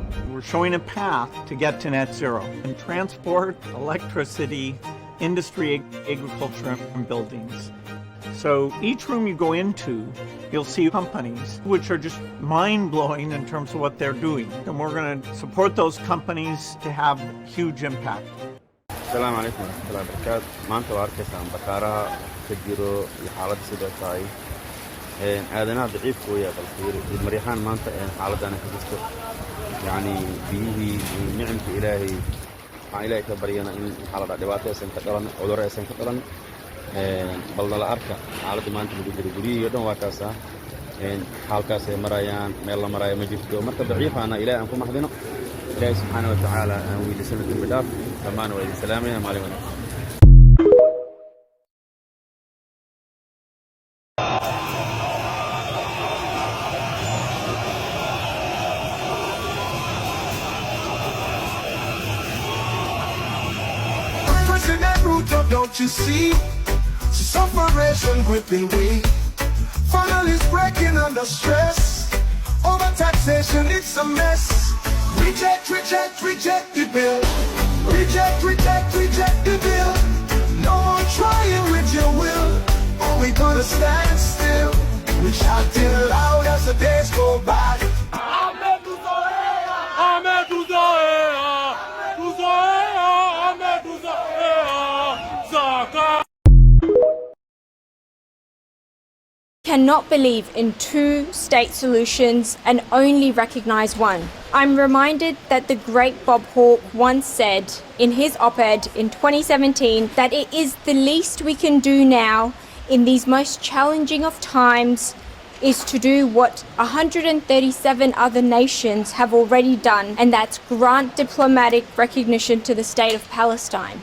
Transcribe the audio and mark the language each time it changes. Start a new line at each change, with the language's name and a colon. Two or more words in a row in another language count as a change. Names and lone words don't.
English: We're showing a path to get to net zero in transport, electricity, industry, agriculture, and buildings. So each room you go into, you'll see companies which are just mind-blowing in terms of what they're doing. And we're going to support those companies to have huge impact.
Arabic: السلام عليكم ورحمة الله وبركاته.
Somali: maanta waa arkaysaan bakaaraha ka jiro iyo xaaladda sida tahay aadanaha daciifka weeyaa balfiiri maryaxaan maanta xaaladana ka jirto yani biyihii nicmka ilaahay waxaan ilaahay ka baryana in xaaladda dhibaato aysan ka dhalan cudurro aysan ka dhalan bal nala arka xaaladda maanta lagu jiro guriyihii oo dhan waa kaasa xaalkaas ay marayaan meel la maraayo ma jirto marka daciifaana ilaahay aan ku maxdino ilaahay subxaana wa tacaala aan weydiisano dambi dhaaf dhammaan waa idin salaamaya maalin wanaagsan.
English: Don't you see? Sufferation gripping we. Families breaking under stress. Over taxation, it's a mess. Reject, reject, reject the bill. Reject, reject, reject the bill. No one trying with your will. Or we gonna stand still. We shouting loud as the days go by. Ahmed Uzoea! Ahmed Uzoea! Uzoea! Ahmed Uzoea! Zaka! Cannot believe in two-state solutions and only recognize one. I'm reminded that the great Bob Hawke once said in his op-ed in 2017 that it is the least we can do now in these most challenging of times is to do what 137 other nations have already done, and that's grant diplomatic recognition to the state of Palestine.